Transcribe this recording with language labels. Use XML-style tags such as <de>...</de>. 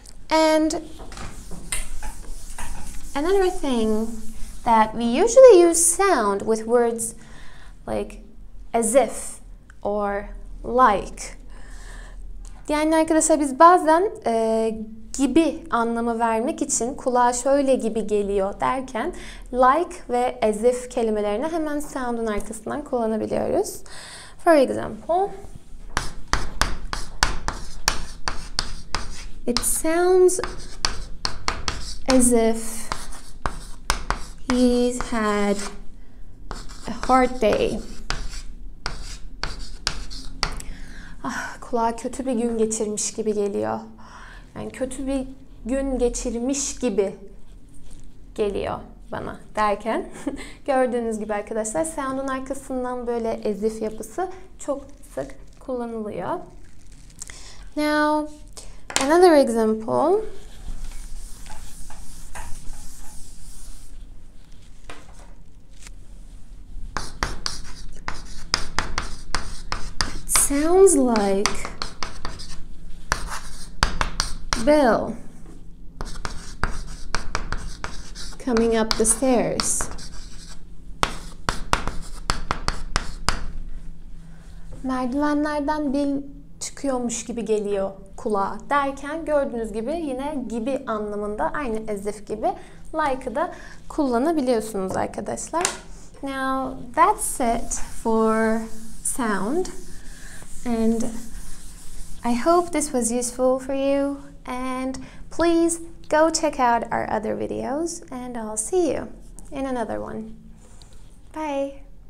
<en>And another thing that we usually use sound with words like as if or like.</en> <tr>Yani arkadaşlar biz bazen gibi anlamı vermek için kulağa şöyle gibi geliyor derken like ve as if kelimelerini hemen sound'un arkasından kullanabiliyoruz.</tr> <en>For example, it sounds as if he's had a hard day.</en> <tr>Kulağa kötü bir gün geçirmiş gibi geliyor. Yani kötü bir gün geçirmiş gibi geliyor bana derken gördüğünüz gibi arkadaşlar sound'un arkasından böyle as if yapısı çok sık kullanılıyor.</tr> <en>Now, another example. Sounds like Bill coming up the stairs.</en> <tr>Merdivenlerden Bill çıkıyormuş gibi geliyor kulağa derken gördüğünüz gibi yine gibi anlamında aynı as if gibi like'ı da kullanabiliyorsunuz arkadaşlar.</tr> <en>Now that's it for sound. And I hope this was useful for you, and please go check out our other videos, and I'll see you in another one. Bye!</en>